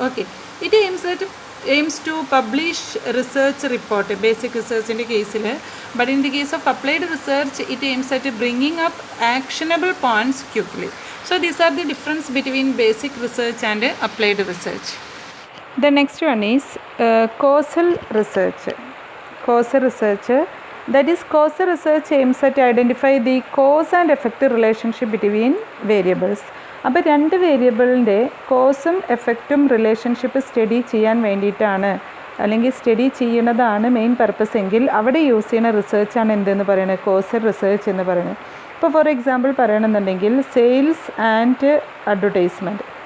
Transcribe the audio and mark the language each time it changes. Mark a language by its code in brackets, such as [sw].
[en] okay, it aims to publish research report [ml] basic റിസർച്ചിൻ്റെ കേസിൽ. [en] But in the case of applied research it aims at bringing up actionable points quickly. So these are the difference between basic research and applied research. The next one is causal research. Causal research, that is causal research aims at identify the cause and effect relationship between variables. [ml] അപ്പോൾ രണ്ട് വേരിയബിളിൻ്റെ കോസും എഫക്റ്റും relationship study ചെയ്യാൻ വേണ്ടിയിട്ടാണ് അല്ലെങ്കിൽ study ചെയ്യുന്നതാണ് main purpose എങ്കിൽ അവിടെ use ചെയ്യുന്ന റിസർച്ചാണ് എന്തെന്ന് പറയുന്നത് കോസൽ റിസർച്ച് എന്ന് പറയുന്നത്. ഇപ്പോൾ [en] for example [ml] പറയണമെന്നുണ്ടെങ്കിൽ sales and advertisement.